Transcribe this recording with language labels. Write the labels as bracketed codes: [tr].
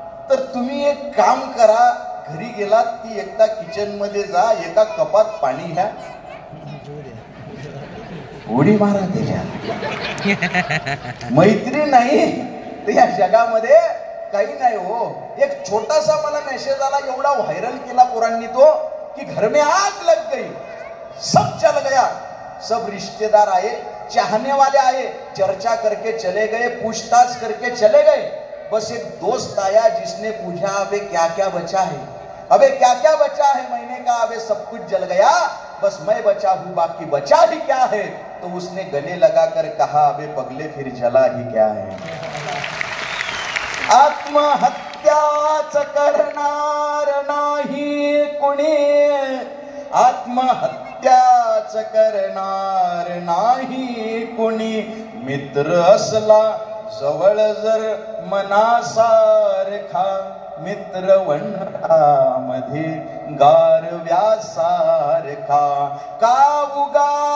[mr] तर तुम्ही एक काम करा, घरी गेलात की एकदा किचन मध्ये जा, एका कपात पाणी घ्या, उडी मारा त्याच्या. मैत्री नाही तर या जगामध्ये काही नाही हो. एक छोटासा मला मेसेज आला, एवढा व्हायरल केला पोरांनी तो, कि [hi] घर में आग लग गई, सब जल गया, सब रिश्तेदार आए, चाहने वाले आए, चर्चा करके चले गए, पूछताछ करके चले गए, बस एक दोस्त आया जिसने पूछा अबे क्या क्या बचा है, अबे क्या क्या बचा है, मैंने कहा अबे सब कुछ जल गया, बस मैं बचा हूं, बाकी बचा ही क्या है. तो उसने गले लगाकर कहा अबे पगले फिर जला ही क्या है. [mr] आत्महत्याच करणार नाही कुणी, आत्महत्याच करणार नाही कुणी, मित्र असला जवळ जर मनासारखा, मित्र वणव्यामध्ये गारव्यासारखा, का उगा